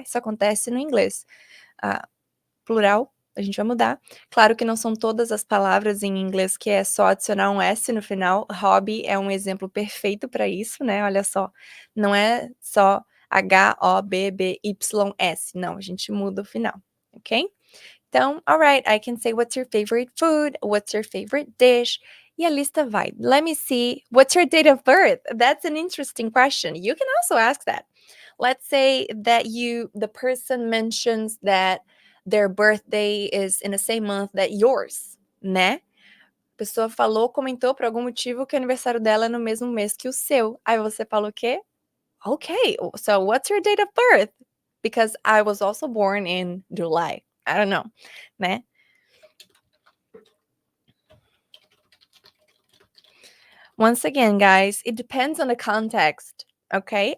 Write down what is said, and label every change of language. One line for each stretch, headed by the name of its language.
Portuguese: Isso acontece no inglês. Plural, a gente vai mudar. Claro que não são todas as palavras em inglês que é só adicionar um S no final. Hobby é um exemplo perfeito para isso, né? Olha só, não é só H-O-B-B-Y-S. Não, a gente muda o final, ok?
English: Então, alright, I can say what's your favorite food, what's your favorite dish,
Portuguese: e a lista vai.
English: Let me see, what's your date of birth? That's an interesting question. You can also ask that. Let's say that the person mentions that their birthday is in the same month that yours, né?
Portuguese: A pessoa falou, comentou por algum motivo que o aniversário dela é no mesmo mês que o seu. Aí você fala o quê?
English: Okay, so what's your date of birth? Because I was also born in July. I don't know, né? Once again, guys, it depends on the context, okay?